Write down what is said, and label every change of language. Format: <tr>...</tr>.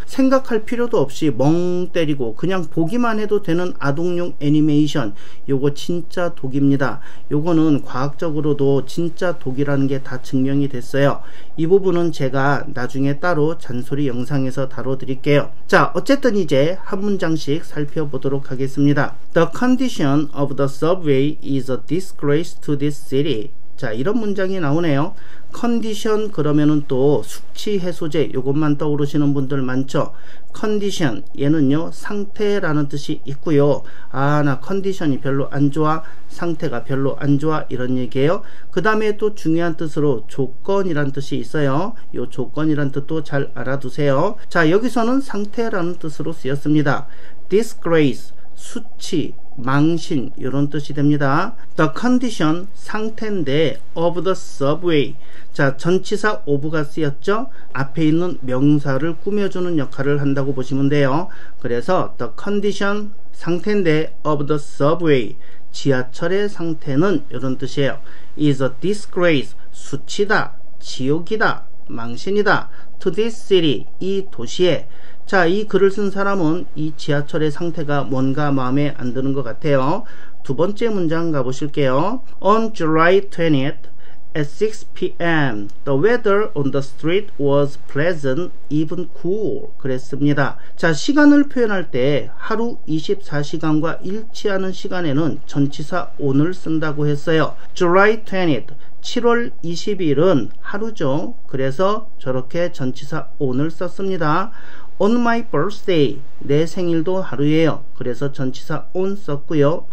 <ko>생각할 필요도 없이 멍 때리고 그냥 보기만 해도 되는 아동용 애니메이션, 요거 진짜 독입니다. 요거는 과학적으로도 진짜 독이라는 게 다 증명이 됐어요. 이 부분은 제가 나중에 따로 잔소리 영상에서 다뤄드릴게요. 자, 어쨌든 이제 한 문장씩 살펴보도록 하겠습니다.</ko> <en>The condition of the subway is a disgrace to this city.</en> <ko>자, 이런 문장이 나오네요. 컨디션 그러면은 또 숙취 해소제, 요것만 떠오르시는 분들 많죠. 컨디션, 얘는요 상태라는 뜻이 있고요. 아, 나 컨디션이 별로 안 좋아, 상태가 별로 안 좋아, 이런 얘기예요. 그 다음에 또 중요한 뜻으로 조건이란 뜻이 있어요. 요 조건이란 뜻도 잘 알아두세요. 자, 여기서는 상태라는 뜻으로 쓰였습니다. disgrace, 수치, 망신, 이런 뜻이 됩니다.</ko> <en>The condition,</en> <ko>상태인데</ko> <en>of the subway.</en> <ko>자, 전치사 of가 쓰였죠. 앞에 있는 명사를 꾸며주는 역할을 한다고 보시면 돼요. 그래서</ko> <en>the condition,</en> <ko>상태인데</ko> <en>of the subway,</en> <ko>지하철의 상태는 이런 뜻이에요.</ko> <en>is a disgrace,</en> <ko>수치다, 지옥이다, 망신이다,</ko> <en>to this city,</en> <ko>이 도시에. 자, 이 글을 쓴 사람은 이 지하철의 상태가 뭔가 마음에 안 드는 것 같아요. 두 번째 문장 가보실게요.</ko> <en>On July 20th at 6 p.m. the weather on the street was pleasant, even cool.</en> <ko>그랬습니다. 자, 시간을 표현할 때 하루 24시간과 일치하는 시간에는 전치사 on을 쓴다고 했어요. July 20th, 7월 20일은 하루죠. 그래서 저렇게 전치사 on을 썼습니다.</ko> <en>on my birthday,</en> <ko>내 생일도 하루예요. 그래서 전치사 on 썼고요.</ko>